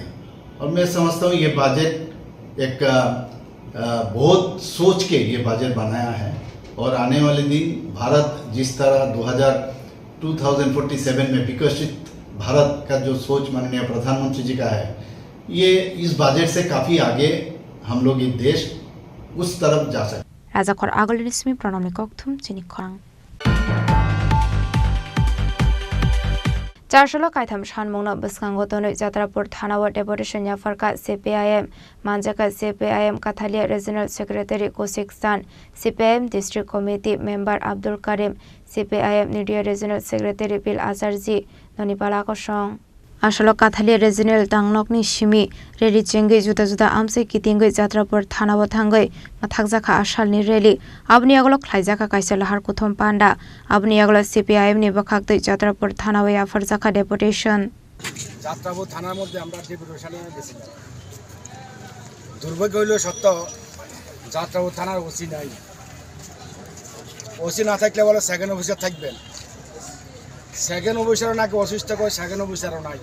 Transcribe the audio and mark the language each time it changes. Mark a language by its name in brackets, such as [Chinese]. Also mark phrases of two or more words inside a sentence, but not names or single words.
[Hindi] और मैं समझता हूँ ये बजट एक बहुत सोच के ये बजट बनाया है और आने वाले दिन भारत जिस तरह 2047 में विकसित भारत का जो सोच माननीय प्रधानमंत्री जी का है, ये इस बजट से काफी आगे हम लोग ये देश उस तरफ जा सकते। [Kok Borok] राजाखर आगलनिस्मी प्रणमि कक्थुम चिनि खरां चारशोलो कायथाम सानमुंगनो बसखांगो तोनै जात्रापुर थानाव डेपुटेशन याफारका CPIM मानजाका CPIM काथालिया [English] regional secretary [Kok Borok] कौशिक सान, CPIM [English] district committee member [Kok Borok] अब्दुल करीम, CPIM [English] media regional secretary [Kok Borok] बिल आजारजी ननिपाला कसं आसलो काथालिया रिजनल टांगनकनि सिमी रेली चेंगै जुदा जुदा आमसे कितिंगै जात्रापुर थानाव थांगै माथाकजाखा आसालनि रेली आबनि आगलो ख्लाइजाखा काइसा लाहार कुथम पान्डा आबनि आगलो CPIM नि बखाकदै जात्रापुर थानाव याफारजाखा डेपुटेशन [Bangla] যাত্রাপুর থানার মধ্যে আমরা ডেপুটেশনে গেছিলাম। দুর্ভাগ্য হইল সত্য, যাত্রাপুর থানার ওসি নাই। ওসি না থাকলে বলে [English] second officer [Bangla] থাকবেন, সেকেন্ড অফিসারও নাকি অসুস্থ করে, সেকেন্ড অফিসারও নাই।